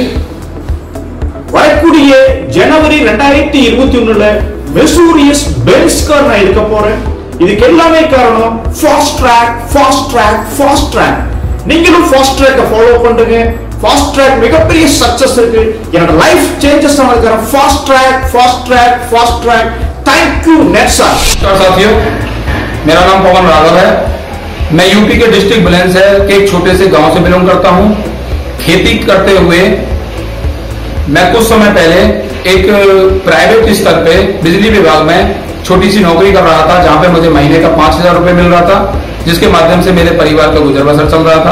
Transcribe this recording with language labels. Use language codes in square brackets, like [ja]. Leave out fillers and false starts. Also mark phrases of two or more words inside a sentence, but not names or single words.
[ta] வரக்கூடிய ஜனவரி 2021ல மெர்சூடிஸ் பென்ஸ் கார் நான் எடுக்க போறேன். இதுக்கு எல்லாமே காரணம் ஃபாஸ்ட் ட்ராக், ஃபாஸ்ட் ட்ராக், ஃபாஸ்ட் ட்ராக். நீங்களும் ஃபாஸ்ட் ட்ராக் ஃபாலோ பண்ணுங்க. ஃபாஸ்ட் ட்ராக் மிகப்பெரிய சக்சஸ் இருக்கு. என்னோட [en] life changes [ta] ஆனதுக்கான ஃபாஸ்ட் ட்ராக். [en] thank you नेटसर। [hi] साथियों, मेरा नाम पवन राघव है। मैं यूपी के डिस्ट्रिक्ट बुलंदशहर के एक छोटे से गांव से बिलोंग करता हूं। खेती करते हुए मैं कुछ समय पहले एक प्राइवेट स्तर पे बिजली विभाग में छोटी सी नौकरी कर रहा था, जहां पे मुझे महीने का 5,000 रुपए मिल रहा था, जिसके माध्यम से मेरे परिवार का गुजर बसर चल रहा था।